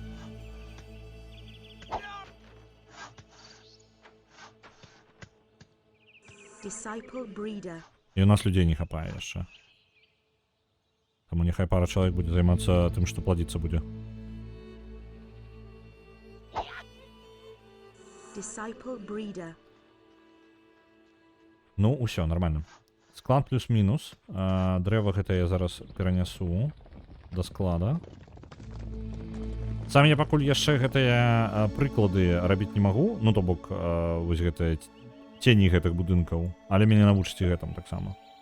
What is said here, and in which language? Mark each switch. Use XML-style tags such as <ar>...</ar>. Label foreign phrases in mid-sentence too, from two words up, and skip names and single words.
<uk>І у нас людей не хапає ще. Тому нехай пара чоловік буде займатися тим, що плодиться буде. Ну,</uk> <be>усё, нормально. Склад плюс-мінус. Древо гэта я зараз перенесу до склада. Сам я пакуль яшчэ гэтыя прыклады рабіць не магу. Ну, то бок, вось гэтыя цені гэтых будынкаў, але мяне навучыце гэтым таксама.</be>